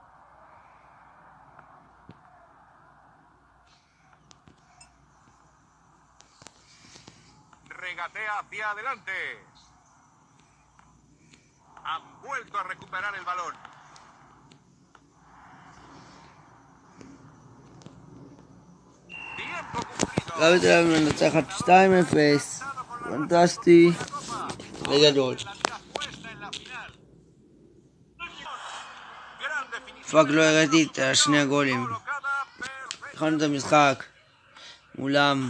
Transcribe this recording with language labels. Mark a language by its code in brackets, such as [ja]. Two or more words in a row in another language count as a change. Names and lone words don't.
[es] Regatea hacia adelante. Han vuelto a recuperar el balón. Tiempo cumplido. [he] מכבי תל אביב מנצחת 2-0. פנטסטי. בגדול. פאק, לא הראיתי את שני הגולים. התחלנו את המשחק מולם.